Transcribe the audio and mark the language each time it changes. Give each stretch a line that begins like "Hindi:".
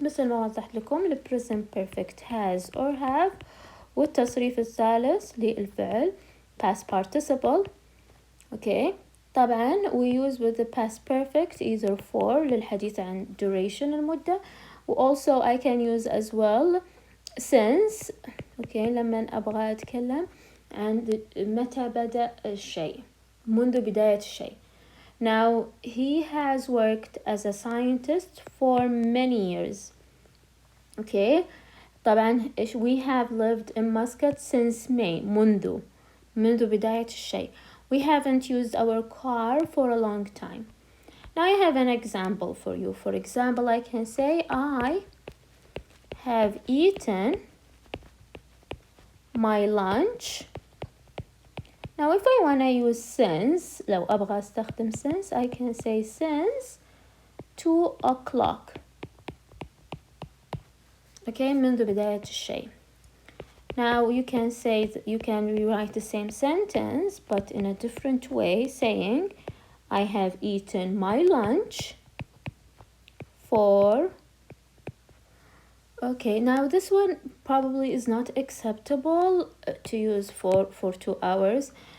Arabic: مثل ما وضحت لكم,
English: the present perfect has or have
Arabic: والتصريف الثالث للفعل
English: past participle. Okay, طبعا we use with the past perfect either for
Arabic: للحديث عن
English: duration
Arabic: المدة,
English: also I can use as well since.
Arabic: Okay, لما أبغى أتكلم عن متى بدأ الشيء, منذ بداية الشيء.
English: Now he has worked as a scientist for many years. Okay, طبعا we have lived in Muscat since May,
Arabic: منذ بداية الشيء.
English: We haven't used our car for a long time. Now I have an example for you. For example, I can say I have eaten my lunch. Now if I want to use since,
Arabic: لو أبغى أستخدم since,
English: I can say since 2 o'clock.
Arabic: Okay, منذ بداية الشيء.
English: Now you can say, you can rewrite the same sentence but in a different way, saying I have eaten my lunch for. Okay, now this one probably is not acceptable to use for 2 hours.